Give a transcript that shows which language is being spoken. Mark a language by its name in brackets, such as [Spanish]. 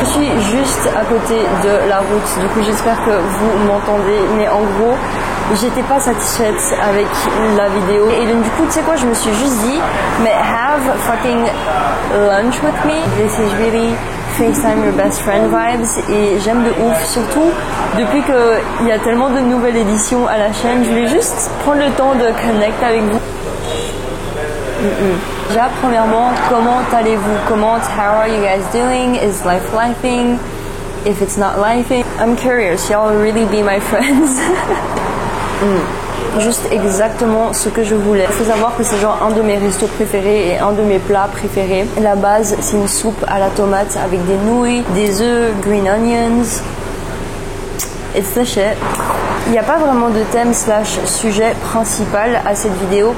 [French] Je suis juste à côté de la route, du coup j'espère que vous m'entendez, mais en gros j'étais pas satisfaite avec la vidéo et donc du coup tu sais quoi, je me suis juste dit mais have fucking lunch with me, this is really FaceTime your best friend vibes et j'aime de ouf, surtout depuis qu'il y a tellement de nouvelles éditions à la chaîne, je voulais juste prendre le temps de connect avec vous. Déjà premièrement, comment allez-vous? [English] How are you guys doing? Is life lifing? If it's not lifing, I'm curious, y'all really be my friends. [French] Juste exactement ce que je voulais. Il faut savoir que c'est genre un de mes restos préférés et un de mes plats préférés. La base, c'est une soupe à la tomate avec des nouilles, des œufs, green onions. It's the shit. Il n'y a pas vraiment de thème / sujet principal à cette vidéo.